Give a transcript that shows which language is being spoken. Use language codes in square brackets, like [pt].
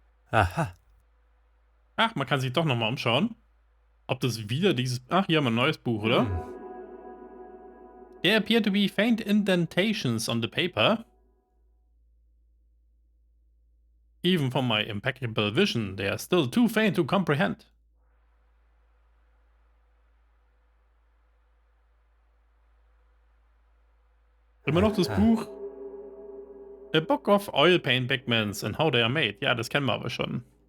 [de] Aha. Ach, man kann sich doch nochmal umschauen. Ob das wieder dieses... Ach, hier haben wir ein neues Buch, oder? [en] There appear to be faint indentations on the paper. Even from my impeccable vision, they are still too faint to comprehend. [de] Immer noch das Buch. A Book of Oil Paint Pigments and How They Are Made. Ja, das kennen wir aber schon.